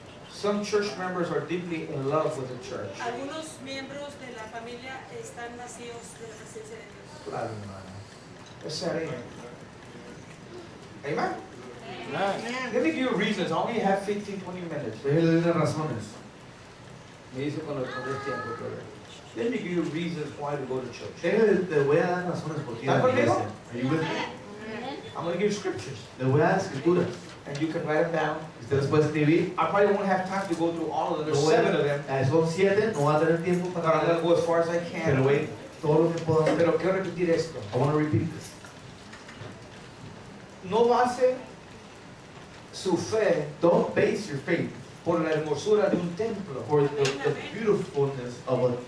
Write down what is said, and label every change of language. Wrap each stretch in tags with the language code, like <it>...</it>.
<en>some church members are deeply in love with the church.</en> <es>algunos miembros de la familia están vacíos de la presencia de Dios. Claro, hermano.</es> <en>Let's set in. Amen? Let me give you reasons. I only have 15, 20 minutes.</en> <es>Déjale unas razones. Me dice cuando es tiempo, pero</es> <en>let me give you reasons why to go to church.</en> <es>Te voy a dar razones por qué ir a la iglesia.</es> <en>Are you with me? I'm going to give you scriptures,</en> <es>Les voy a dar escrituras.</es> <en>and you can write them down.</en> <es>Ustedes pueden escribir.</es> <en>I probably won't have time to go through all of them. There's 7 of them.</en> <es>Son 7, no va a tener tiempo</es> <en>But I'm going to</en> <es>para</es> <en>go as far as I</en> <es>pero</es> <en>can.</en> <es>voy todo lo que puedo hacer. Pero quiero repetir esto.</es> <en>I want to repeat this.</en> <es>No base su fe</es> <en>Don't base your faith</en> <es>por la hermosura de un templo.</es> <en>for the beautifulness of a</en>